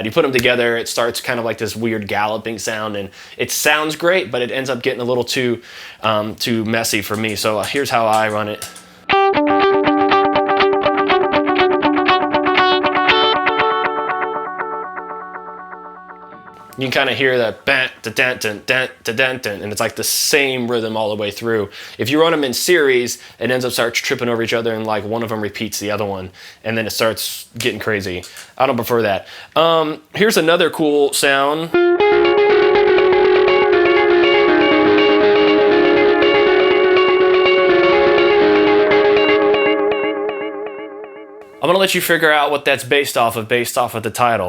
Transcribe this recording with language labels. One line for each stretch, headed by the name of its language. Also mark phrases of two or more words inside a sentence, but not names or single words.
English: You put them together, it starts kind of like this weird galloping sound, and it sounds great, but it ends up getting a little too messy for me. So here's how I run it. You can kind of hear that bant, da dant, dant, dant, da dant, dant, and it's like the same rhythm all the way through. If you run them in series, it ends up starts tripping over each other, and like one of them repeats the other one, and then it starts getting crazy. I don't prefer that. Here's another cool sound. I'm gonna let you figure out what that's based off of the title.